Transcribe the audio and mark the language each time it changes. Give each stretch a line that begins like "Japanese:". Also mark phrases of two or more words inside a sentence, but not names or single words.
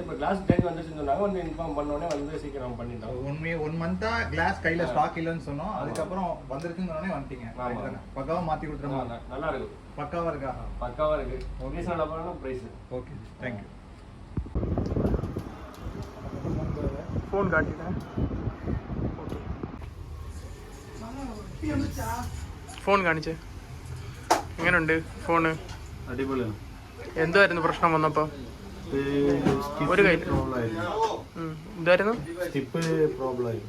Tamil: இப்போ
English: glass change
Tamil: வந்துச்சுன்னு சொன்னாங்க. வந்து இன்ஃபார்ம் பண்ணோடனே வந்து சீக்கிரம் பண்ணிட்டோம். 1 மந்த்தா கிளாஸ் கையில் ஸ்டாக் இல்லைன்னு சொன்னோம். அதுக்கப்புறம் வந்துருச்சுன்னு சொன்னோடனே வந்துட்டீங்க. பக்காவாக மாற்றி கொடுத்துருவோம். நல்லா இருக்குது. பக்காவாக இருக்கா? பக்காவாக இருக்குது. ப்ரைஸ் நல்லா பண்ணணும். ப்ரைஸ்
English: Okay, thank you.
Tamil: ஃபோன் காட்டிட்டேன்.
Malayalam: ഫോൺ കാണിച്ചേ. എങ്ങനെയുണ്ട് ഫോണ്? അടിപൊളിയാണ്. എന്തായിരുന്നു പ്രശ്നം വന്നപ്പോ? ഒരു കയ്യിൽ എന്തായിരുന്നു? സ്റ്റിപ്പ് പ്രോബ്ലം ആയിരുന്നു.